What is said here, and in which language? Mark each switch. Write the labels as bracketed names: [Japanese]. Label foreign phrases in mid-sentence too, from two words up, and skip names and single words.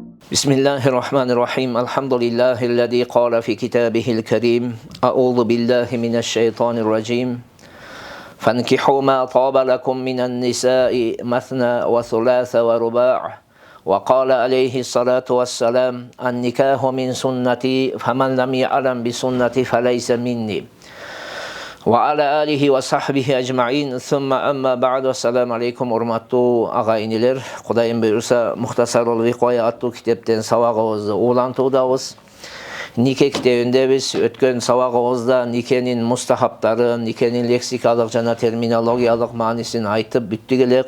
[Arabic] بسم الله الرحمن الرحيم الحمد لله الذي قال في كتابه الكريم أعوذ بالله من الشيطان الرجيم فانكحوا ما طاب لكم من النساء مثنى وثلاث ورباع وقال عليه الصلاة والسلام النكاح من سنتي فمن لم يعلم بسنتي فليس مني وعلى آله وصحبه أجمعين ثم أما بعد السلام عليكم [Kyrgyz] урматтуу агайынелер. Кудайым буйруса Мухтасарул Викоя аттуу китептен сабагыбызды улантуудабыз. Нике китебиндебиз. Өткөн сабагыбызда никенин мустахаптарын, никенин лексикалык жана терминологиялык маанисин айтып бүттүк эле.